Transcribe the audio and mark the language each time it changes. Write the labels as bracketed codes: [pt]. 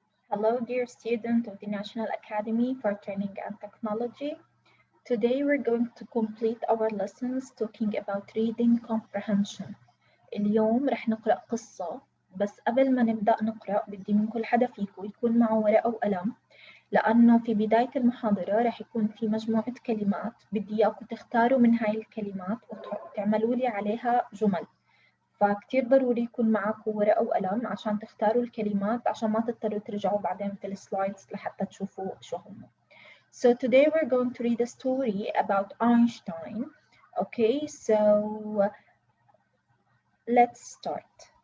[en] Hello, dear student of the National Academy for Training and Technology. Today we're going to complete our lessons talking about reading comprehension. [ar] اليوم رح نقرأ قصة، بس قبل ما نبدأ نقرأ بدي من كل حدا فيكم يكون معه ورقة وقلم، لأنه في بداية المحاضرة رح يكون في مجموعة كلمات بدي إياكم تختاروا من هاي الكلمات وتعملوا لي عليها جمل. فكتير ضروري يكون معكم ورقة وقلم عشان تختاروا الكلمات عشان ما تضطروا ترجعوا بعدين في السلايدز لحتى تشوفوا شو هم. [en] So today we're going to read a story about Einstein. Okay, so let's start.